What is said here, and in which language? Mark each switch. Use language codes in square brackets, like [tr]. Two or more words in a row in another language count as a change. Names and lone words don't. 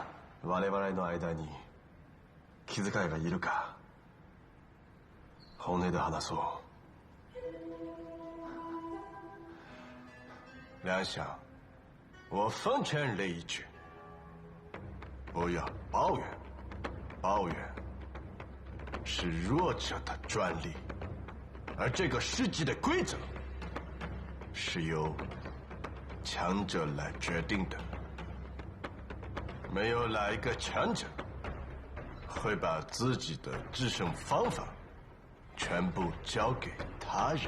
[ja] 我々の間に気遣いがいるか？本音で話そう。 [zh] 梁想，我奉劝了一句，不要抱怨，抱怨是弱者的专利，而这个世界的规则是由强者来决定的。没有哪一个强者会把自己的制胜方法全部交给他人。